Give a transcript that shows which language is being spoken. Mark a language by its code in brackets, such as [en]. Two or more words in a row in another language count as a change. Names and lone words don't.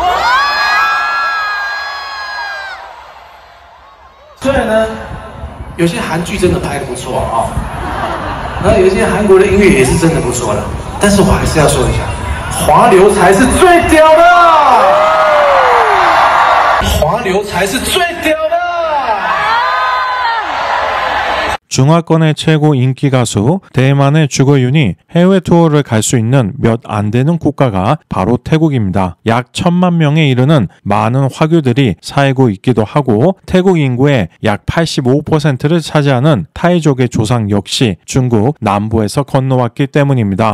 [zh] 虽然呢，有些韩剧真的拍得不错啊，然后有一些韩国的音乐也是真的不错的，但是我还是要说一下，华流才是最屌的，华流才是最屌的。 [ko] 중화권의 최고 인기 가수 대만의 주거윤이 해외 투어를 갈 수 있는 몇 안 되는 국가가 바로 태국입니다. 약 1000만 명에 이르는 많은 화교들이 살고 있기도 하고 태국 인구의 약 85%를 차지하는 타이족의 조상 역시 중국 남부에서 건너왔기 때문입니다.